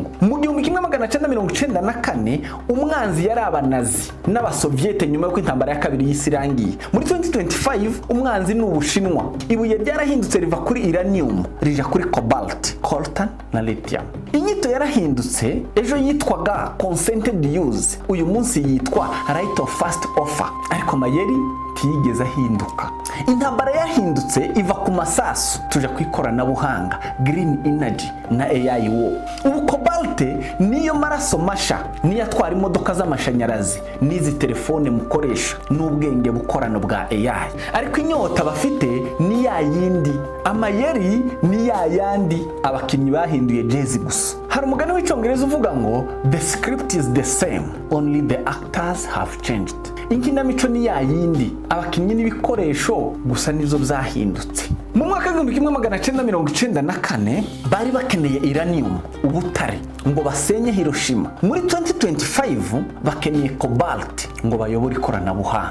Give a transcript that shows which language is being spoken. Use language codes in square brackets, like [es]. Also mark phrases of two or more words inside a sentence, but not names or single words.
[rw] Mu 1994 umwanzi yari abanazi n'abasoviete nyuma yo kwintambara ya kabiri y'isi irangiye. Muri 2025 umwanzi ni Ubushinwa. Ibuye ryarahindutse riva kuri uranium rija kuri Cobalt, coltan na lithium. Inyito yarahindutse, ejo yitwaga [en] consented use, [rw] uyu munsi yitwa [en] right of first offer, [rw] ariko mayeri tigeze ahinduka. Intambara yahindutse iva ku masasu tuja ku ikoranabuhanga, [en] green energy [rw] na AI wo. Ubu Cobalt niyo maraso masha, niyo atwara imodoka z'amashanyarazi n'izi telefone mukoresha n'ubwenge bukorano bwa AI. Ariko inyota bafite ni ya yindi, amayeri ni ya yandi, abakinnyi bahinduye jezi gusa. Hari umugani w'icyongereza uvuga ngo [en] the script is the same, only the actors have changed. [rw] Inkinamico ni ya yindi, abakinnyi n'ibikoresho gusa nizo byahindutse. Mu mwaka wa 1994 bari bakeneye uranium, ubutare, ngo basenye Hiroshima. Muri 2025 bakeneye Cobalt ngo bayobore ikoranabuhanga.